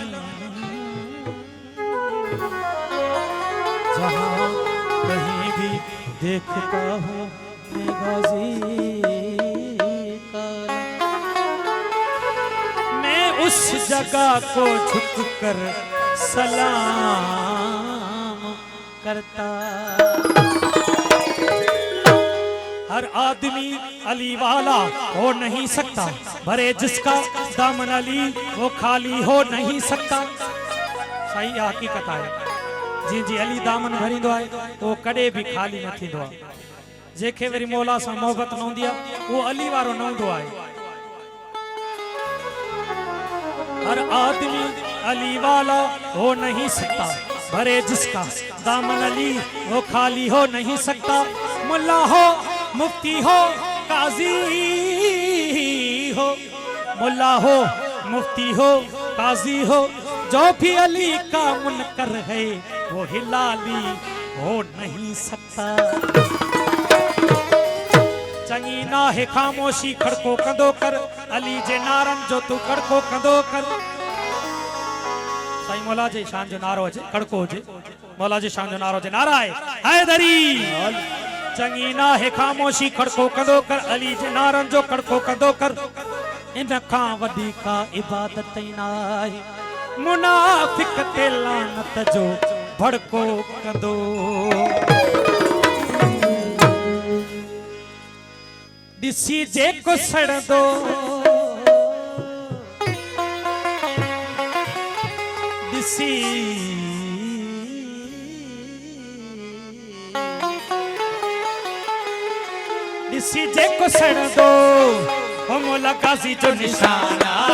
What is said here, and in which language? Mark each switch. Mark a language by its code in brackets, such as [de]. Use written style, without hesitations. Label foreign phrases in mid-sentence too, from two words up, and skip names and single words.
[hi] जहाँ कहीं भी देखता हूँ मैं गाजी का मैं उस जगह को झुककर सलाम करता। हर आदमी अली वाला हो नहीं सकता। भरे जिसका दामन अली वो खाली हो नहीं सकता। सही हकीकत है। [sd] जी जी अली दामन भरींदो आहे वो कॾहिं भी खाली न थींदो आहे। जेके वरी मौला सां मोहब्बत न हूंदी आहे वो अली वारो न हूंदो आहे। [hi] हर आदमी अली वाला हो नहीं सकता। भरे जिसका दामन अली वो खाली हो नहीं सकता। मुल्ला हो मुफ्ती हो काजी हो मुल्ला हो मुफ्ती हो काजी हो जो भी अली का मुनकर है वो हिलाली हो नहीं सकता। [sd] चंगी ना है खामोशी खड़को कंदो कर अली जे नारन जो तू खड़को कंदो कर। साईं मौला जे शान जो नारो हुजे खड़को हुजे। मौला जे शान जो नारो हुजे नाराय हैदरी। चंगी ना है खामोशी खड़को कंदो कर अली जे नारन जो खड़को कंदो कर। इन खां वडी का इबादत ही ना है। मुनाफिक ते लानत जो भड़को कंदो। दिसी जे को सड़दो दिसी दिसी जे को सड़दो ओ मौला गाजी जो निशाना।